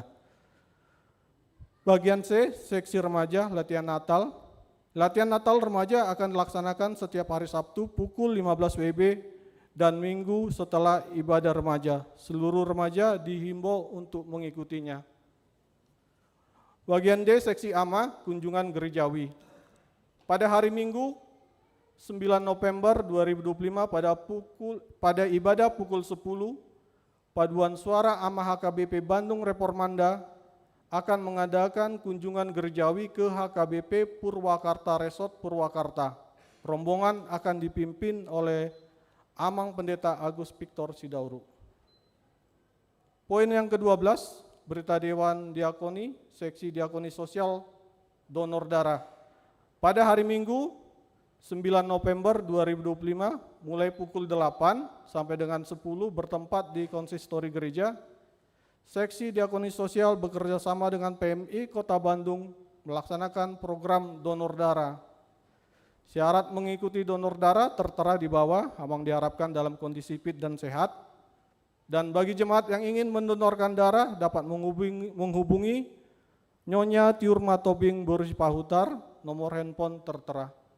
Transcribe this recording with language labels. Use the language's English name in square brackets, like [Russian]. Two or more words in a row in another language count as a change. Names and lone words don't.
[Indonesian] Bagian C, seksi remaja latihan Natal. Latihan Natal remaja akan dilaksanakan setiap hari Sabtu pukul 15 WIB dan Minggu setelah ibadah remaja. Seluruh remaja dihimbau untuk mengikutinya. Bagian D, seksi AMA, kunjungan gerejawi. Pada hari Minggu 9 November 2025 pada ibadah pukul 10, Paduan Suara AMA HKBP Bandung Reformanda akan mengadakan kunjungan gerejawi ke HKBP Purwakarta Resort Purwakarta. Rombongan akan dipimpin oleh Amang Pendeta Agus Victor Sidauru. Poin yang ke-12, berita Dewan Diakoni, Seksi Diakoni Sosial Donor Darah. Pada hari Minggu 9 November 2025 mulai pukul 8 sampai dengan 10 bertempat di konsistori gereja. Seksi Diakoni Sosial bekerja sama dengan PMI Kota Bandung melaksanakan program donor darah. Syarat mengikuti donor darah tertera di bawah, abang diharapkan dalam kondisi fit dan sehat. Dan bagi jemaat yang ingin mendonorkan darah dapat menghubungi Nyonya Tiurma Tobing Boris Pahutar, nomor handphone tertera.